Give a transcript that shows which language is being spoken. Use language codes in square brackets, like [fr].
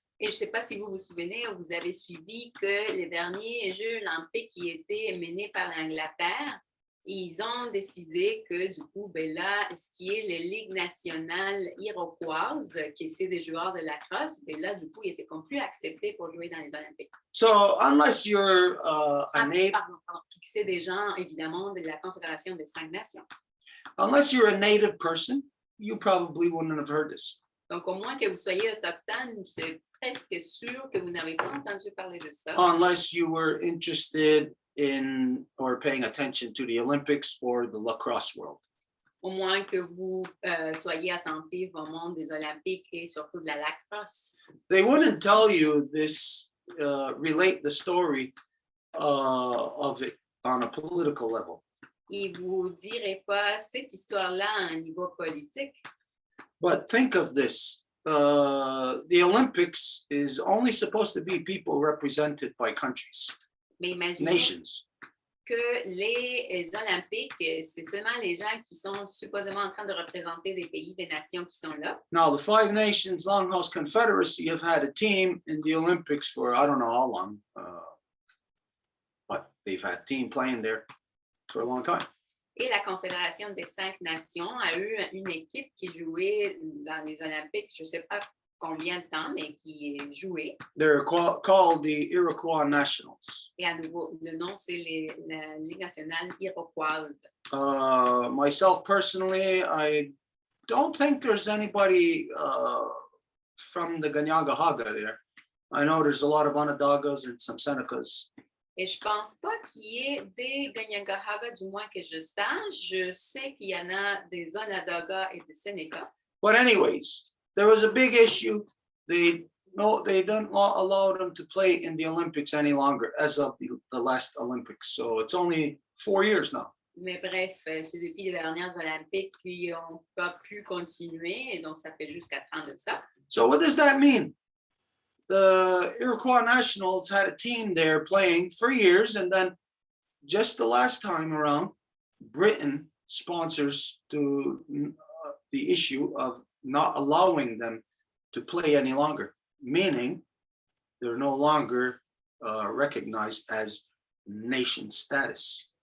[fr] Et je ne sais pas si vous vous souvenez ou vous avez suivi que les derniers Jeux olympiques qui étaient menés par l'Angleterre, ils ont décidé que du coup, ben là, ce qui est les ligues nationales iroquoises, qui c'est des joueurs de lacrosse, ben là, du coup, ils étaient plus acceptés pour jouer dans les Olympiques. [en] So unless you're a native, [fr] Puis que c'est des gens, évidemment, de la Confédération des 5 Nations. [en] unless you're a native person, you probably wouldn't have heard this. [fr] Donc, au moins que vous soyez autochtone, c'est presque sûr que vous n'avez pas entendu parler de ça. [en] Unless you were interested in or paying attention to the Olympics or the lacrosse world. [fr] Au moins que vous soyez attentif au monde des Olympiques et surtout de la lacrosse. [en] They wouldn't tell you this, relate the story of it on a political level. [fr] Ils ne vous diraient pas cette histoire-là à un niveau politique. [en] But think of this. The Olympics is only supposed to be people represented by countries, [fr] Mais imaginez [en] nations. [fr] que les Olympiques, c'est seulement les gens qui sont supposément en train de représenter des pays, des nations qui sont là. [en] Now, the Five Nations Longhouse Confederacy have had a team in the Olympics for I don't know how long, but they've had a team playing there for a long time. [fr] Et la Confédération des 5 Nations a eu une équipe qui jouait dans les Olympiques, je ne sais pas combien de temps, mais qui jouait. [en] They're called the Iroquois Nationals. [fr] Et à nouveau, le nom, c'est la Ligue nationale iroquoise. [en] Myself personally, I don't think there's anybody from the Ganyangahaga there. I know there's a lot of Onondagas and some Senecas. [fr] Et je ne pense pas qu'il y ait des Ganyangahaga, du moins que je sache. Je sais qu'il y en a des Onondaga et des Seneca. [en] But anyways, there was a big issue. They don't allow them to play in the Olympics any longer as of the last Olympics. So it's only 4 years now. [fr] Mais bref, c'est depuis les dernières Olympiques qui n'ont pas pu continuer, et donc ça fait juste 4 ans de ça. [en] So what does that mean? The Iroquois Nationals had a team there playing for years, and then just the last time around, Britain sponsors the issue of not allowing them to play any longer, meaning they're no longer recognized as nation status.